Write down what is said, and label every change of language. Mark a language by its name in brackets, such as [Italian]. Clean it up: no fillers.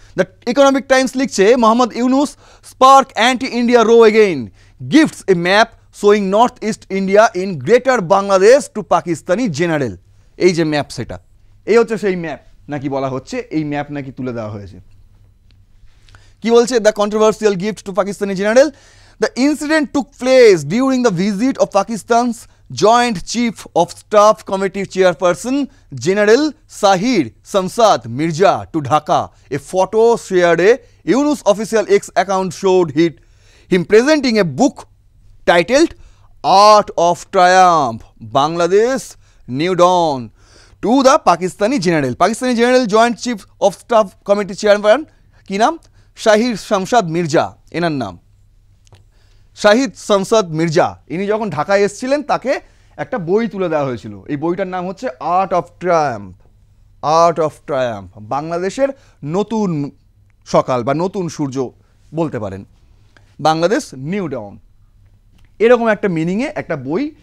[English] the Economic Times [Bangla] লিখছে, [English] Mohammad Yunus spark anti India row again, gifts a map showing north east India in Greater Bangladesh to Pakistani general. [Bangla] এই যে map, সেটা এই হচ্ছে সেই ম্যাপ নাকি বলা হচ্ছে, এই ম্যাপ নাকি তুলে দেওয়া হয়েছে। কি বলছে? [English] The controversial gift to Pakistani general, the incident took place during the visit of Pakistan's Joint Chief of Staff Committee Chairperson General Sahir Shamsad Mirza to Dhaka. A photo shared a Yunus official X account showed him presenting a book titled Art of Triumph, Bangladesh New Dawn to the Pakistani General. Pakistani General Joint Chief of Staff Committee Chairman [Bangla] কি নাম? শাহির শামসাদ মির্জা, এনার নাম শাহিদ শামসাদ মির্জা। ইনি যখন ঢাকায় এসেছিলেন তাকে একটা বই তুলে দেওয়া হয়েছিল, এই বইটার নাম হচ্ছে art of Triumph, art of Triumph, বাংলাদেশের নতুন সকাল বা নতুন সূর্য বলতে পারেন, বাংলাদেশ নিউ ডাউন, এরকম একটা মিনিংয়ে একটা বই।